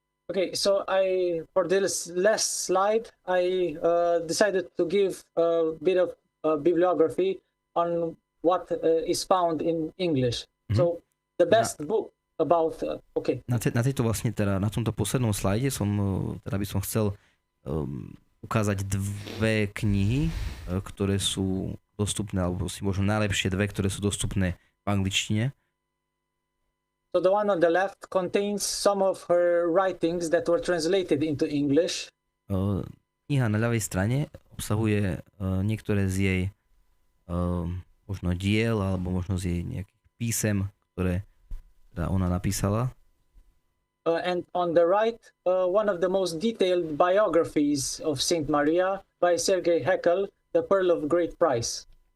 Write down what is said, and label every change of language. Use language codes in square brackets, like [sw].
[en] Okay, so for this last slide, I decided to give a bit of bibliography on what is found in English. Mm-hmm. So the best book about [sk] Na tejto vlastne na tomto poslednom slajde by som chcel ukázať dve knihy, ktoré sú dostupné, alebo si možno najlepšie dve, ktoré sú dostupné v angličtine. [en] So the one on the left contains some of her writings that were translated into English. [sk] Kniha na ľavej strane obsahuje niektoré z jej možno diel, alebo možno z jej nejakých písem, ktoré ona napísala. [en] And on the right, one of the most detailed biographies of Saint Maria by Sergei Haeckel, The Pearl of Great Price.